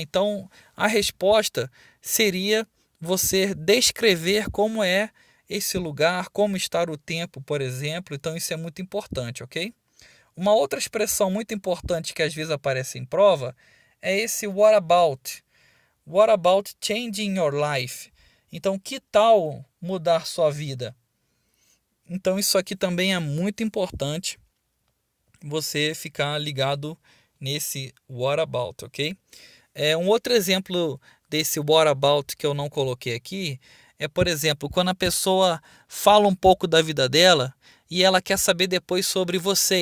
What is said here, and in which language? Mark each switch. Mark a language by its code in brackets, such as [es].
[pt] Então a resposta seria você descrever como é esse lugar, como está o tempo, por exemplo. Então isso é muito importante, ok? Uma outra expressão muito importante que às vezes aparece em prova é esse what about. [en] What about changing your life? [pt] Então, que tal mudar sua vida? Então, isso aqui também é muito importante você ficar ligado nesse what about, ok? Um outro exemplo desse what about que eu não coloquei aqui é, por exemplo, quando a pessoa fala um pouco da vida dela e ela quer saber depois sobre você.